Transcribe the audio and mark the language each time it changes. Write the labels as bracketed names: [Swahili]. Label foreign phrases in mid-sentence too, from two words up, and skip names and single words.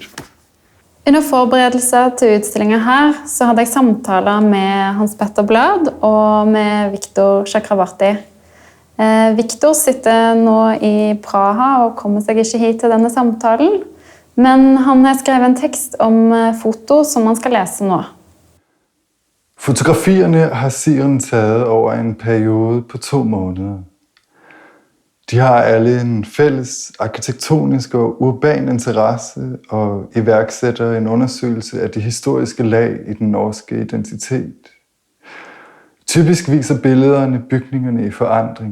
[Norwegian] Under forberedelse til utstillingen her så hadde jeg samtaler med Hans Petter Blad og med Viktor Chakravarty. Viktor sitter nå i Praha og kommer seg ikke hit til denne samtalen, men han har skrevet en tekst om foto som man skal lese nå. [Danish] Fotografierne har Siren taget over en periode på 2 måneder. De har alle en fælles arkitektonisk og urban interesse og iværksætter en undersøgelse af de historiske lag i den norske identitet. Typisk viser billederne bygningerne i forandring.